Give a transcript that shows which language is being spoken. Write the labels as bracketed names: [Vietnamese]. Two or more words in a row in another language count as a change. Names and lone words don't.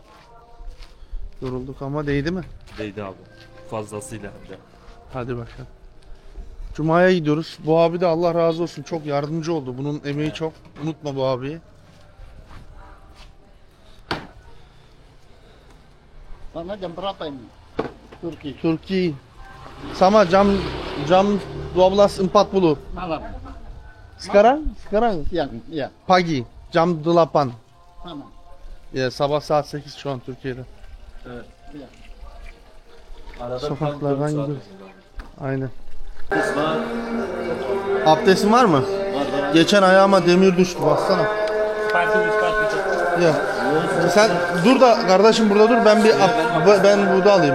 [Turkish] Yorulduk ama değdi mi? Değdi abi. Fazlasıyla hem de. Hadi bakalım. Cuma'ya gidiyoruz. Bu abi de Allah razı olsun çok yardımcı oldu. Bunun emeği çok. Unutma bu abiyi. [Indonesian] Sana jam berapa ini? Turki. Türkiye. Sama jam 12.40. Malam. Sekarang? Siang, iya. Pagi. Jam 8. Sama. [Turkish] Ya sabah saat 8 şu an Türkiye'de. Evet. [Indonesian] Iya. [Turkish] Arada Sokaklardan gidiyoruz. Aynen. Kız var. Abdestin var mı? Geçen ayağıma demir düştü baksana. [Indonesian] Sepatu. [Turkish] Ya. Sen dur da kardeşim burada dur ben burada alayım.